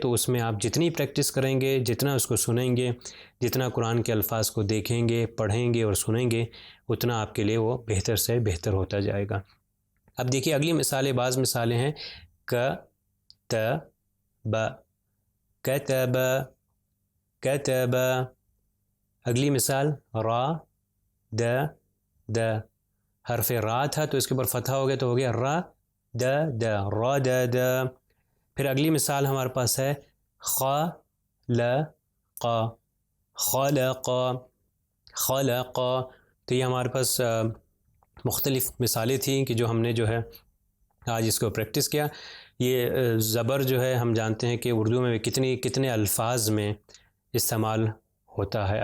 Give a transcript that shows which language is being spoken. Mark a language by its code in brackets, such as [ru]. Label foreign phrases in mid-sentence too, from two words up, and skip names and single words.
[ur] تو اس میں آپ جتنی پریکٹس کریں گے، جتنا اس کو سنیں گے، جتنا قرآن کے الفاظ کو دیکھیں گے، پڑھیں گے اور سنیں گے، اتنا آپ کے لیے وہ بہتر سے بہتر ہوتا جائے گا. اب دیکھیے اگلی مثالیں، بعض مثالیں ہیں کتب. [ar] کتب. کتب. [ur] اگلی مثال [ar] را د. [ur] د حرف را تھا تو اس کے اوپر فتح ہو گیا تو ہو گیا [ar] را د. د را د. د. [ur] پھر اگلی مثال ہمارے پاس ہے خلق. [ar] خلق. خلق. [ur] تو یہ ہمارے پاس مختلف مثالیں تھیں کہ جو ہم نے جو ہے آج اس کو پریکٹس کیا. یہ زبر جو ہے ہم جانتے ہیں کہ اردو میں کتنے الفاظ میں استعمال ہوتا ہے.